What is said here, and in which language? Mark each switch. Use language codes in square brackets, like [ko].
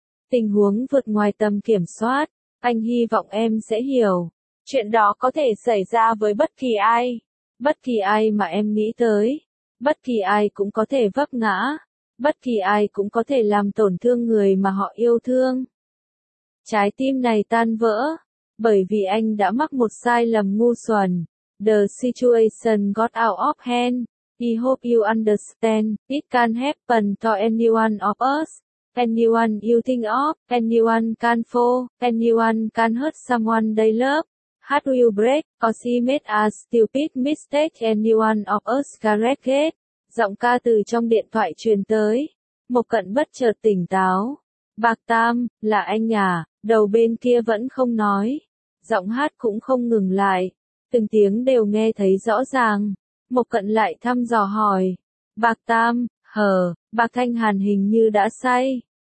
[vi] Tình huống vượt ngoài tầm kiểm soát, anh hy vọng em sẽ hiểu, chuyện đó có thể xảy ra với bất kỳ ai mà em nghĩ tới, bất kỳ ai cũng có thể vấp ngã, bất kỳ ai cũng có thể làm tổn thương người mà họ yêu thương. Trái tim này tan vỡ, bởi vì anh đã mắc một sai lầm ngu xuẩn. [en] The situation got out of hand. I hope you understand. It can happen to anyone of us. Anyone you think of. Anyone can fall. Anyone can hurt someone they love. Heart will break, cause he made a stupid mistake. Anyone of us can make it. [vi] Giọng ca từ trong điện thoại truyền tới. Mộc Cận bất chợt tỉnh táo. Bạc Tam, là anh à, đầu bên kia vẫn không nói. Giọng hát cũng không ngừng lại. Từng tiếng đều nghe thấy rõ ràng. Mộc Cận lại thăm dò hỏi. Bạc Tam, hờ, Bạc Thanh Hàn hình như đã say.